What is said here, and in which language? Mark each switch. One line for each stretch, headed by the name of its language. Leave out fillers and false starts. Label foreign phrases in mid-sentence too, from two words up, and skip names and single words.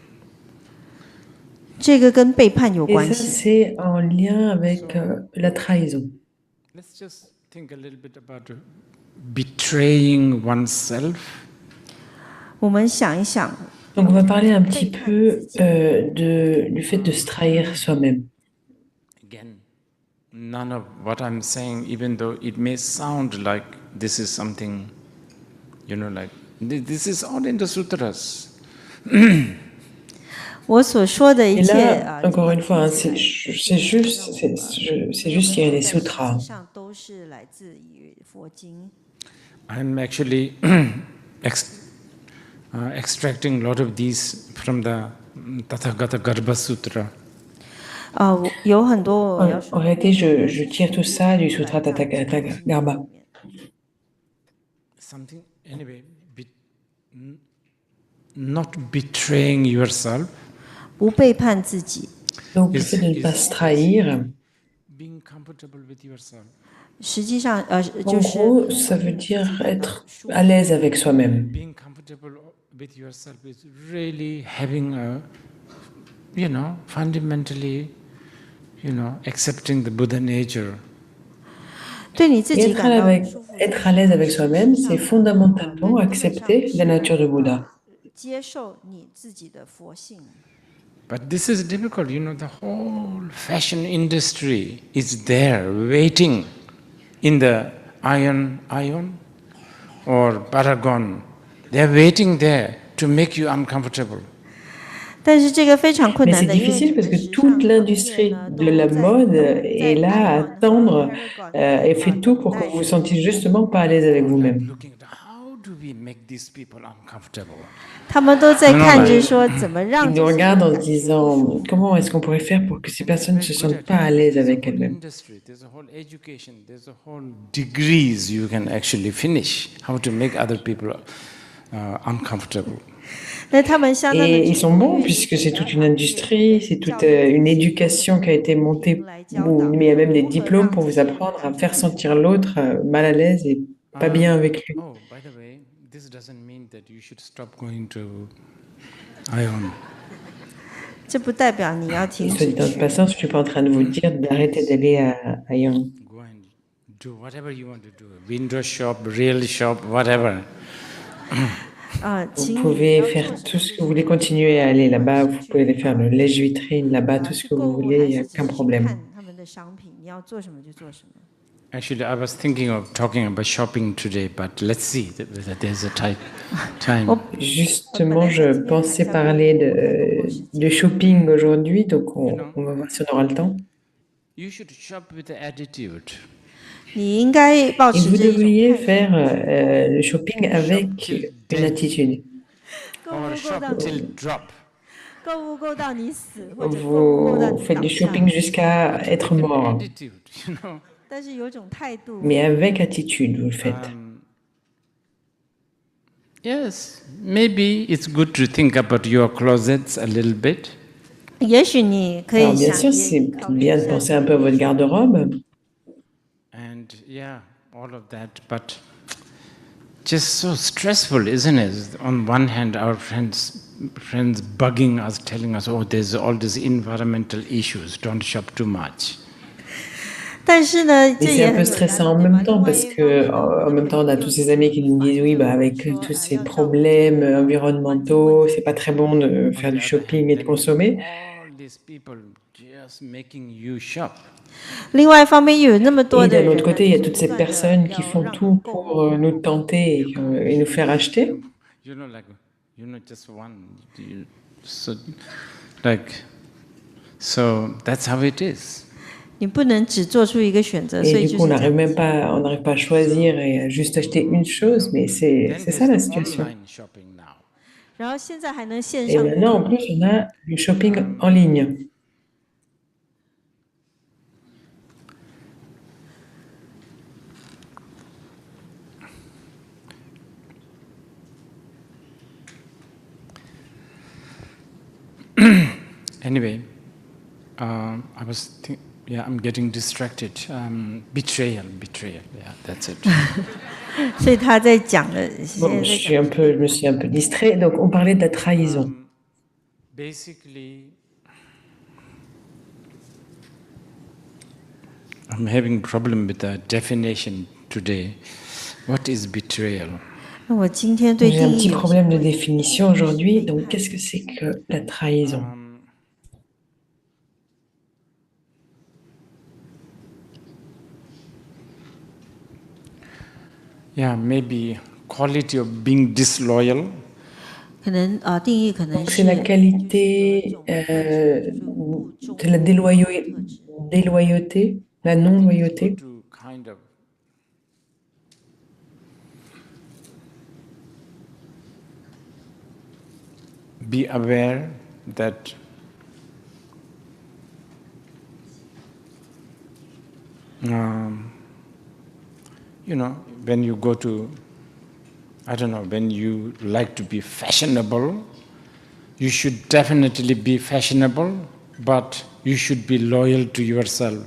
Chinese: 这个跟背叛有
French: Et
Chinese: 关
French: ça,
Chinese: 系。
French: c'est en lien avec la trahison.
English: Let's just think a little bit about betraying oneself.
Chinese: 我们想一想，
French: Donc, on va parler un petit peu du fait de se trahir soi-même.
English: Again, none of what I'm saying, even though it may sound like this is something, like this is all in the sutras.
Chinese: 我所说的一
French: Et
Chinese: 切
French: là, encore une fois, hein, c'est juste tiré des sutras.
Chinese: 上都是来自于佛经。
English: I'm actually extracting a lot of these from the Tathagata Garbha Sutra.
Chinese: 有很多我要
French: En réalité, je tire tout ça du Sutra Tathagata Garbha.
English: Something, anyway, not betraying yourself.
Chinese: 不背叛自己。
French: Donc, le fait de ne pas se trahir,
English: Being comfortable with yourself.
Chinese: 实际上
French: en
Chinese: 就是
French: gros, ça veut dire être à l'aise avec soi-même.
English: Being comfortable with yourself is really having a, fundamentally, accepting the Buddha nature.
Chinese: 对你自
French: Et
Chinese: 己感到
French: être à l'aise avec soi-même, c'est fondamentalement accepter la nature de Bouddha.
Chinese: 接受你自己的佛性。
English: But this is difficult, the whole fashion industry is there waiting in the Ion or Paragon. They're waiting there to make you uncomfortable.
Chinese: 但是这个非常困
French: Mais
Chinese: 难
French: c'est
Chinese: 的，因为
French: difficile parce que toute l'industrie de la mode est là à attendre et fait tout pour que vous vous sentiez justement pas à l'aise avec vous-même.
English: How do we make these people uncomfortable?
Chinese: 他们都在看着说怎么让
French: Ils nous regardent en se disant comment est-ce qu'on pourrait faire pour que ces personnes ne se sentent pas à l'aise avec elles-mêmes.
English: There's a whole education, there's a whole degrees you can actually finish how to make other people uncomfortable.
Chinese: 那他们相当的
French: Et ils sont bons puisque c'est toute une industrie, c'est toute une éducation qui a été montée, où il y a même des diplômes pour vous apprendre à faire sentir l'autre mal à l'aise et pas bien avec lui.
English: Oh, by the way, this doesn't mean that you should stop going to Ion.
Chinese: 这不代表你要
French: Et
Chinese: 停
French: soit
Chinese: 止
French: dit en passant, je ne suis pas en train de vous dire d'arrêter d'aller à Yang.
English: Go and do whatever you want to do. Window shop, real shop, whatever.
Chinese: 啊，
French: Vous pouvez faire tout ce que vous voulez, continuer à aller là-bas, vous pouvez aller faire le lèche-vitrine là-bas, tout ce que vous voulez, il n'y a aucun problème.
Chinese: 他们的商品，你要做什么就做什么。
English: Actually, I was thinking of talking about shopping today, but let's see whether there's a time.
French: Justement, je pensais parler de shopping aujourd'hui, donc on va voir si on aura le temps.
English: You should shop with attitude.
Chinese: 你应该保
French: Et
Chinese: 持
French: vous
Chinese: 着一种
French: devriez faire le shopping avec une attitude.
English: Or shop till drop.
Chinese: 购物购到你死，或者购物购到
French: Vous
Chinese: 你
French: faites
Chinese: 倒
French: du
Chinese: 下。
French: shopping jusqu'à être mort.
English: Attitude,
Chinese: 但是有一种态度。
French: Mais avec attitude, vous le faites.
English: Yes, maybe it's good to think about your closets a little bit.
Chinese: 也许你可
French: Alors
Chinese: 以
French: bien
Chinese: 想
French: sûr, c'est bien de penser un peu à votre garde-robe.
English: And yeah, all of that, but just so stressful, isn't it? On one hand, our friends bugging us, telling us, oh, there's all these environmental issues, don't shop too much.
Chinese: 但是呢，
French: Et
Chinese: 这
French: c'est
Chinese: 也
French: un peu
Chinese: 很简单，
French: stressant en
Chinese: 对吧？
French: même temps parce que en même temps, on a tous ces amis qui nous disent oui, bah, avec tous ces problèmes environnementaux, c'est pas très bon de On faire
English: the
French: du
English: other
French: shopping
English: hand,
French: et de
English: then you have
French: consommer.
English: all these people just making you shop.
Chinese: 另外一方面，又有那么多
French: Et
Chinese: 的
French: d'un autre
Chinese: 人呢，
French: côté,
Chinese: 就
French: il y a
Chinese: 是
French: toutes
Chinese: 不
French: ces
Chinese: 断的
French: personnes qui
Chinese: 要
French: font
Chinese: 让你
French: tout
Chinese: 购
French: pour
Chinese: 物。
French: nous tenter et nous faire acheter.
English: You know, like, you know, just one. So, like, so that's how it is.
Chinese: 你不能只做出一个选择，所
French: Et
Chinese: 以
French: du
Chinese: 就
French: coup,
Chinese: 是这样。
French: on n'arrive pas à choisir et à juste acheter une chose, mais c'est
English: Then
French: ça
English: there's
French: la
English: the
French: situation.
English: online shopping now.
Chinese: 然后现在还能线
French: Et
Chinese: 上购
French: maintenant, en
Chinese: 物，
French: plus, on a du shopping en ligne.
English: Anyway, I was yeah, I'm getting distracted. Betrayal. Yeah, that's it.
Chinese: 所以他在讲的，
French: Bon,
Chinese: 现在在
French: je me suis un peu distrait. Donc, on parlait de la trahison.
English: Basically, I'm having problem with the definition today. What is betrayal?
Chinese: 那我今天对
French: J'ai
Chinese: 定
French: un
Chinese: 义
French: petit
Chinese: 有
French: problème de définition aujourd'hui. Donc, qu'est-ce que c'est que la trahison?
English: Yeah, maybe quality of being disloyal.
Chinese: 可能定义可能
French: Donc,
Chinese: 是
French: c'est la qualité de la déloyauté, la non-loyauté.
English: To kind of be aware that you know, when you go to, I don't know, when you like to be fashionable, you should definitely be fashionable, but you should be loyal to yourself.